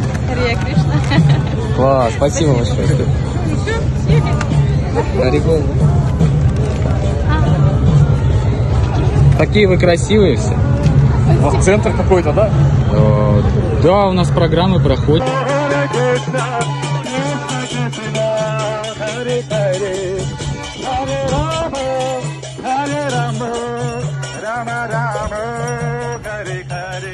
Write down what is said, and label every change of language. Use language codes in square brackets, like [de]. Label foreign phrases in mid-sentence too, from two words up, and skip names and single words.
[sa] हरे कृष्ण. [ru] Класс, спасибо большое. Харе Гол. Такие вы красивые все. У вас центр какой-то, да? Да, у нас программы проходят. [sa] हरे कृष्ण कृष्ण कृष्ण हरे हरे हरे राम हरे राम राम राम हरे हरे.